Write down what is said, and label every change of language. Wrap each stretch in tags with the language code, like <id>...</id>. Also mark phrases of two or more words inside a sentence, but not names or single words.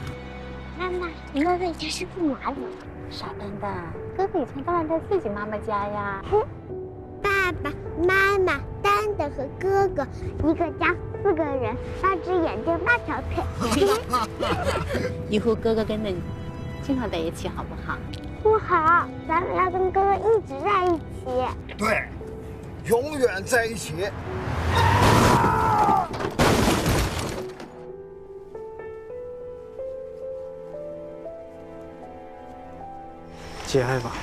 <zh>媽媽，你哥哥以前是住哪裡？傻蛋蛋，哥哥以前當然在自己媽媽家呀。爸爸媽媽、蛋蛋和哥哥，一個家4個人，8隻眼睛8條腿。以後哥哥跟你經常在一起好不好？不好，咱們要跟哥哥一直在一起。對，永遠在一起。节哀吧。</zh>